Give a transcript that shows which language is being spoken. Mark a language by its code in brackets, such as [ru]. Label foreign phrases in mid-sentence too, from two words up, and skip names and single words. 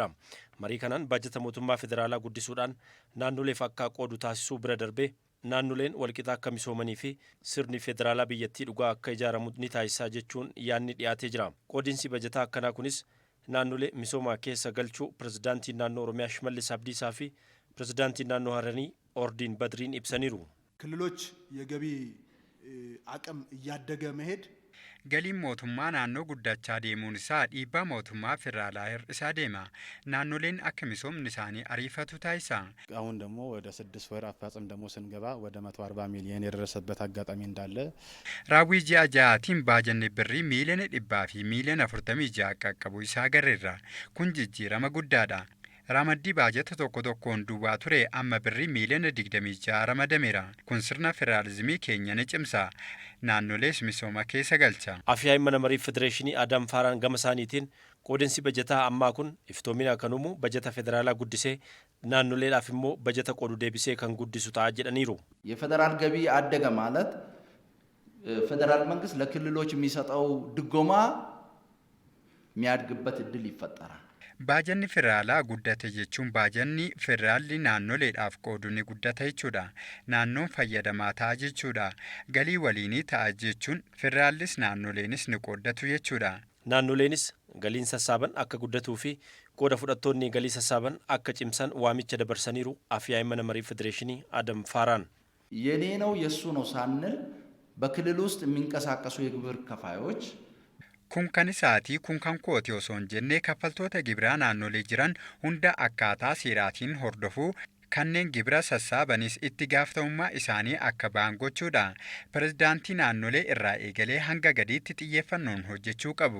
[om] Marii kanaan bajata mootummaa federaalaa guddisuudhaan naannoleef akka qoodu taasisuu bira darbee naannoleen walqixa akka misoomanii fi sirni federaalaa biyyattii dhugaa akka ijaaramu ni taasisaa jechuun yaadni dhiyaatee jira. Qoodinsi bajataa akkanaa kunis naannolee misoomaa keessa galchuu pirezidaantiin naannoo Oromiyaa Shimallis Abdiisaa fi pirezidaantiin naannoo Haranii Ordiin Badriin ibsaniiru. [am] ክልሎች የገቢ አቅም እያደገ መሄድ [om] Galiin mootummaa naannoo guddachaa deemuun isaa dhiibbaa mootummaa federaalaa hir'isaa deema. Naannoleen akka misoomni isaanii ariifatu taasisa. [am] አሁን ደግሞ ወደ 6 ወር አፈጻጸም ደግሞ ስንገባ ወደ 140 ሚሊዮን የደረሰበት አጋጣሚ እንዳለ [om] Raawwii ji'a ja'aatiin baajanni birrii miiliyoona 100 fi miiliyoona 46 qaqqabu isaa agarreerra. Kun jijjiirama guddaadha. Ramaddii baajata tokko tokkoon duwwaa ture amma birrii miiliyoona 26 ramadameera. Kun sirna federaalizimii keenya ni cimsa. Naannolees misooma keessa galcha. Afyaa'ii mana marii federeeshinii Adam Faaraan gama isaaniitiin qoodinsi bajataa ammaa kun iftoomina kan uumu bajata federaalaa guddisee naannoleedhaaf immoo bajata qoodu deebisee kan guddisu ta'a jedhaniiru. [am] የፌደራል ገቢ አደገ ማለት ፌደራል መንግስት ለክልሎች የሚሰጠው ድጎማ የሚያድግበት እድል ይፈጠራል። [om] Baajanni federaalaa guddate jechuun baajanni federaalli naannoleedhaaf qoodu ni guddata jechuudha. Naannoon fayyadamaa ta'a jechuudha. Galii waliinii ta'a jechuun federaallis naannoleenis ni qooddatu jechuudha. Naannoleenis galiin sassaaban akka guddatuu fi qooda fudhattoonni galii sassaaban akka cimsan waamicha dabarsaniiru afyaa'ii mana marii federeeshinii Adam Faaraan. [am] የኔ ነው የሱ ነው ሳንል በክልል ውስጥ የሚንቀሳቀሱ የግብር ከፋዮች [om] Kun kan isaati kun kan kooti osoo hin jenne kaffaltoota gibiraa naannolee jiran hunda akkaataa seeraatiin hordofuu kanneen gibira sassaabanis itti gaafatamummaa isaanii akka ba'an gochuudha. Pirezidaantii naannolee irraa eegalee hanga gadiitti xiyyeeffannoon hojjechuu qabu.